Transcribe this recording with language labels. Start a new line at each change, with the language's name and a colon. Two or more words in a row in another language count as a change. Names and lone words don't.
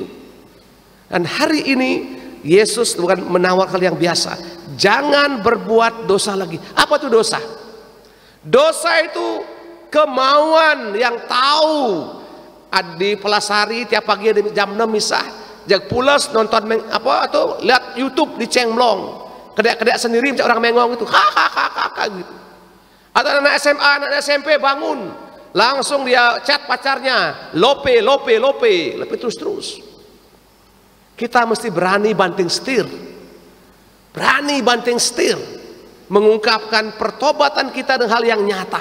Indonesian: Dan hari ini Yesus bukan menawarkan yang biasa, jangan berbuat dosa lagi. Apa itu dosa? Dosa itu kemauan yang tahu di Pelasari tiap pagi jam 6 misah, jak pulas nonton atau lihat YouTube di Cengblong, kedek-kedek sendiri macam orang mengong itu, ha gitu. Atau anak SMA, anak SMP bangun, langsung dia chat pacarnya, lope terus. Kita mesti berani banting setir, mengungkapkan pertobatan kita dengan hal yang nyata.